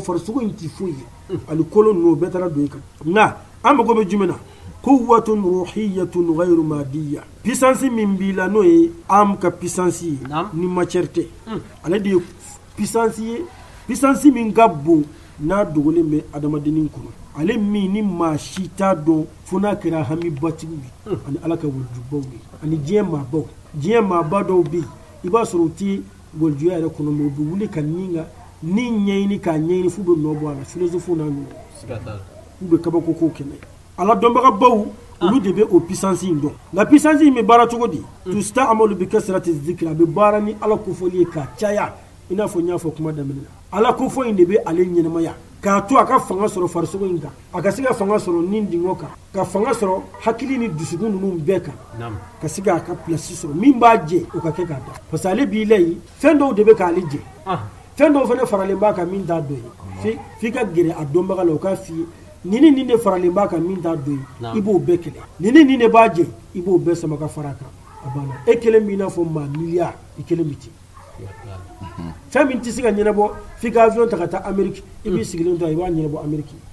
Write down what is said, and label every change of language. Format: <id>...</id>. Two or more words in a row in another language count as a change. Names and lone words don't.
<bm>farisogo in tɛ foyi ye ani kolo ninnu o bɛɛ taara don i kan nka an mago bɛ jumɛn na</bm> <ar>قوة روحية غير مادية</ar> <bm>puissance min b'i la n'o ye âme ka puissance ye ni matière tɛ ale de ye puissance ye puissance min ka bon n'a dogolen bɛ adamadennin kɔnɔ ale min ni maa si t'a dɔn fo n'a kɛra hami batigiw ye ani ala ka walijubaw ye ani diɲɛ maaba dɔw bɛ yen i b'a sɔrɔ u tɛ walijuya yɛrɛ kɔnɔ mɛ u bɛ wuli ka nin ka ni ɲɛɲini k'a ɲɛɲini f'u bɛ nɔ bɔ a la philosophe n'a ɲɔgɔn u bɛ kabako kow kɛmɛ ala dɔnbagabaw olu de bɛ o puissance in dɔn nka puissance in bɛ baara cogo di</bm> <ar>تستعمل بكثرة الذكر</ar> <bm>a bɛ baara ni ala kofɔli ye ka caya i n'a fɔ n y'a fɔ kuma daminɛ na ala kofɔ in de bɛ ale ɲɛnamaya k'a to a ka fanga sɔrɔ farisogo in kan a ka se ka fanga sɔrɔ nin dingɔ kan ka fanga sɔrɔ hakili ni dusukun ninnu bɛɛ kan ka se k'a ka place sɔrɔ min b'a jɛ o ka kɛ k'a da</bm> <fr>parce que</fr> <bm>ale b'i la yen fɛn dɔw de bɛ k'ale jɛ fɛn dɔw fana faralen b'a kan min t'a dɔ ye f'i ka gɛrɛ a dɔnbaga la o k'a f'i ye nin de faralen b'a kan min t'a dɔ ye i b'o bɛɛ kɛlɛ nin de b'a jɛ i b'o bɛɛ sama ka fara a kan a banna e kelen b'i n'a fɔ maa miliyari i kelen bɛ ten fɛn min tɛ se ka ɲɛnabɔ f'i ka avion ta ka taa Amérique i b'i sigilen to i b'a ɲɛnabɔ Amérique</bm>